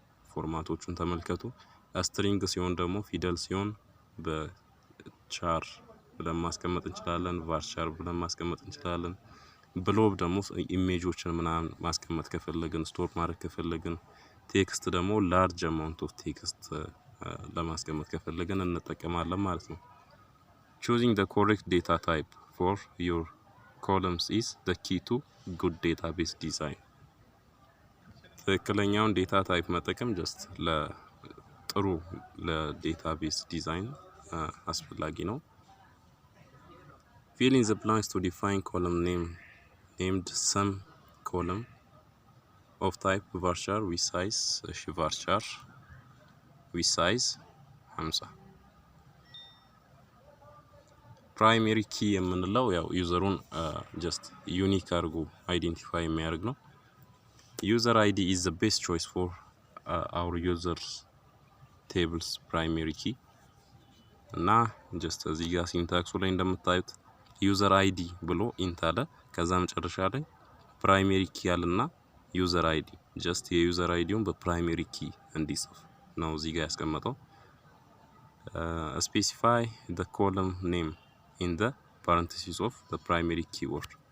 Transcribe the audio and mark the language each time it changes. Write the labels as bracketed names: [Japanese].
[Amharic] ፎርማቶቹን ተመልከቱ። ስትሪንግ ሲሆን ደግሞ ፊደል ሲሆን በቻር ብለን ማስቀመጥ እንችላለን። ቫርቻር ብለን ማስቀመጥ እንችላለን። ብሎብ ደግሞ ኢሜጆችን ምናምን ማስቀመጥ ከፈለግን ስቶር ማድረግ ከፈለግን፣ ቴክስት ደግሞ ላርጅ አማውንት ኦፍ ቴክስት ለማስቀመጥ ከፈለግን እንጠቀማለን ማለት ነው። [English] choosing the correct data type for your columns is the key to good database design. [Amharic] ትክክለኛውን ዴታ ታይፕ መጠቀም ጀስት ለጥሩ ለዴታቤዝ ዲዛይን አስፈላጊ ነው። [English] fill in the blanks to define column name named some column of type varchar with size varchar with size 50. [Amharic] ፕራይሜሪ ኪ የምንለው ያው ዩዘሩን ጀስት ዩኒክ አድርጎ አይዴንቲፋይ የሚያደርግ ነው። ዩዘር አይዲ [English] is the best choice for our users tables primary key [Amharic] እና ጀስት እዚህ ጋር ሲንታክሱ ላይ እንደምታዩት ዩዘር አይዲ ብሎ ኢንት አለ። ከዛ መጨረሻ ላይ ፕራይሜሪ ኪ አለና ዩዘር አይዲ ጀስት የዩዘር አይዲውን በፕራይሜሪ ኪ እንዲጽፍ ነው እዚህ ጋር ያስቀመጠው። [English] specify the column name in the parentheses of the primary keyword